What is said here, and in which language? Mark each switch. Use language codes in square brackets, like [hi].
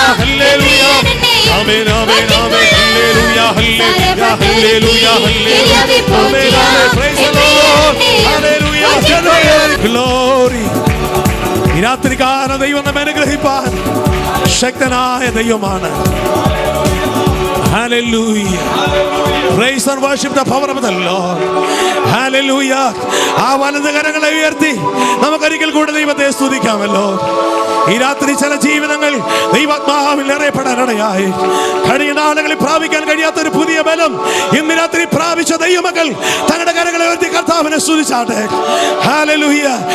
[ml] Hallelujah, amen, amen, amen, hallelujah, hallelujah, hallelujah, hallelujah, [en] praise the lord, [ml] hallelujah, glory. ഈ രാത്രികാലം ദൈവം നമ്മെ അനുഗ്രഹിപ്പാൻ ശക്തനായ ദൈവമാണ്. [en] Hallelujah. Praise and worship the power of the Lord. Hallelujah. [ml] ആ വലത് കരങ്ങളെ ഉയർത്തി നമുക്കൊരിക്കൽ കൂടെ ദൈവത്തെ സ്തുതിക്കാമല്ലോ. ഈ രാത്രി ചില ജീവിതങ്ങൾ ദൈവാത്മാവിൽ നിറയപ്പെടാനിടയായി കഴിഞ്ഞ നാളുകളിൽ പ്രാപിക്കാൻ കഴിയാത്ത ഒരു പുതിയ ബലം ഇന്ന് രാത്രി പ്രാപിച്ച ദൈവമക്കൾ തങ്ങളുടെ കരങ്ങളെ ഉയർത്തി കർത്താവിനെ സ്തുതിച്ചാട്ടെ. ഹല്ലേലൂയ.